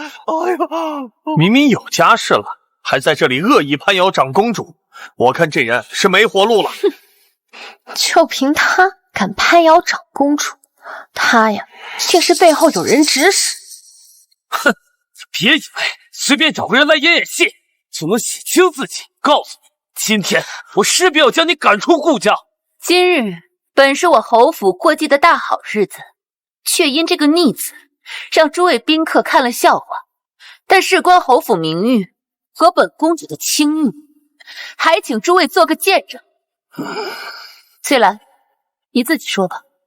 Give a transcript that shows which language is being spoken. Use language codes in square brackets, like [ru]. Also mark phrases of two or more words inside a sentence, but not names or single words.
[zh] 明明有家室了，还在这裡恶意攀咬长公主，我看这人是没活路了。就凭他敢攀咬长公主，他呀，定是背后有人指使。哼，别以为随便找个人来演戏就能洗清自己。告诉你，今天我势必要将你趕出顧家。今日本是我侯府過繼的大好日子，卻因這個逆子讓諸位賓客看了笑話。但事關侯府名譽和本公主的清譽，還請諸位做個見證。翠蘭，你自己說吧。